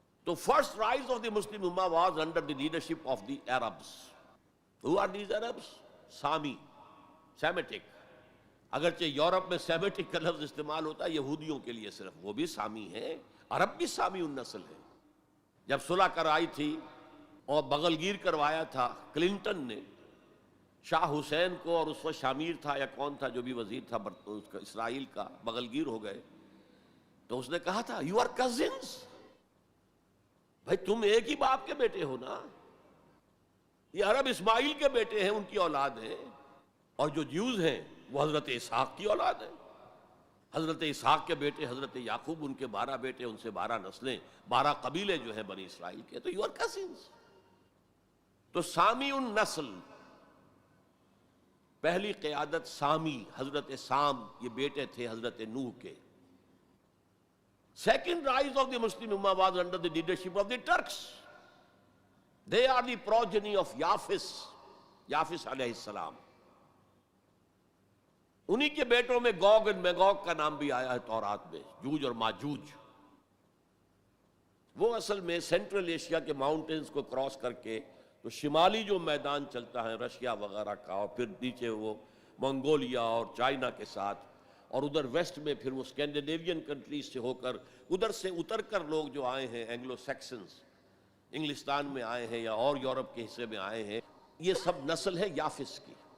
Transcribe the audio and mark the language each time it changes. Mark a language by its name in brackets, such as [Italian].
[English] So first rise of the Muslim Ummah was under the leadership of the Arabs. Who are these Arabs? Sami, Semitic. [Urdu] اگرچہ Europe میں Semitic کا لفظ استعمال ہوتا ہے یہودیوں کے لیے صرف، وہ بھی سامی ہیں، عرب بھی سامی النسل ہے. جب صلح کرائی تھی اور بغل گیر کروایا تھا کلنٹن نے شاہ حسین کو، اور اس وقت شامیر تھا یا کون تھا جو بھی وزیر تھا اسرائیل کا، بغل گیر ہو گئے، تو اس نے کہا تھا [English] you are cousins, [Urdu] بھائی تم ایک ہی باپ کے بیٹے ہو نا. یہ عرب اسماعیل کے بیٹے ہیں، ان کی اولاد ہیں، اور جو جیوز ہیں وہ حضرت اسحاق کی اولاد ہیں. حضرت اسحاق کے بیٹے حضرت یعقوب، ان کے 12 بیٹے، ان سے 12 نسلیں، 12 قبیلے جو ہیں بنی اسرائیل کے. تو [English] You are cousins. [Urdu] تو سامی النسل، پہلی قیادت سامی، حضرت سام، یہ بیٹے تھے حضرت نوح کے. [English] Second rise of the Muslim Ummah was under the leadership of the Turks. They are the progeny of Yafis علیہ السلام. [Urdu] انہی کے بیٹوں میں گوگ اور میگوگ کا نام بھی آیا ہے تورات میں، جوج اور ماجوج. وہ اصل میں سینٹرل ایشیا کے ماؤنٹینز کو کراس کر کے تو شمالی جو میدان چلتا ہے رشیا وغیرہ کا، اور پھر نیچے وہ منگولیا اور چائنا کے ساتھ، اور ادھر ویسٹ میں پھر وہ اسکینڈینیوین کنٹریز سے ہو کر ادھر سے اتر کر لوگ جو آئے ہیں اینگلو سیکسنز، انگلستان میں آئے ہیں یا اور یورپ کے حصے میں آئے ہیں، یہ سب نسل ہے یافس کی.